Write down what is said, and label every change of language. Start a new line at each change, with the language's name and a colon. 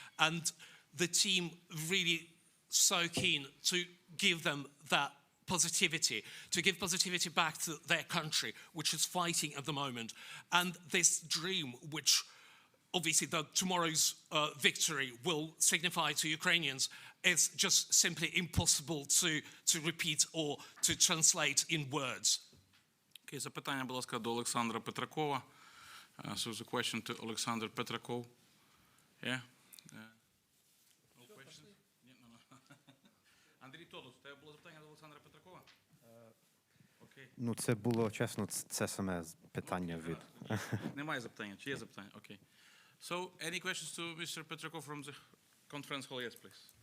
English: And the team really so keen to give them that positivity, to give positivity back to their country, which is fighting at the moment. And this dream, which obviously tomorrow's victory will signify to Ukrainians, is just simply impossible to repeat or to translate in words.
Ukrainian: Okay, запитання, будь ласка, до Олександра Петракова.
English: So the question to Alexander Petrakov. Yeah? No questions? No.
Ukrainian: Андрій Тодос, у тебе було запитання до Олександра Петракова? Окей. Ну, це було, чесно, це саме питання від... Немає запитання. Чи є запитання? Окей.
English: So, any questions to Mr. Petrakov from the conference hall? Yes, please.